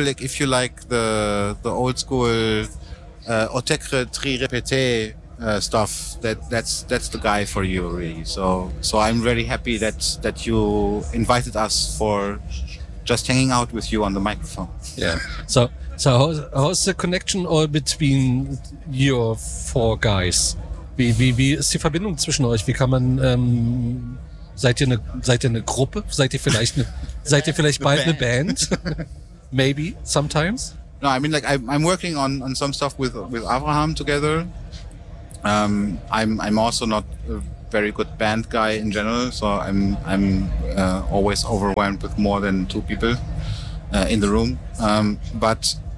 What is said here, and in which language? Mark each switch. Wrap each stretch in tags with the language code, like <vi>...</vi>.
<en>Like, if you like the old school Otekre Tri Repete stuff, that's the guy for you, really. So I'm really happy that you invited us for... just hanging out with you on the microphone. Yeah. So how's the connection all between your four guys?</en> <de>Wie ist die Verbindung zwischen euch? Wie kann man seid ihr eine Gruppe? Seid ihr vielleicht bald eine Band?</de> <en>Maybe sometimes. No, I mean like I'm working on some stuff with Avraham together. I'm also not very good band guy in general, so I'm always overwhelmed with more than two people in the room, but</en>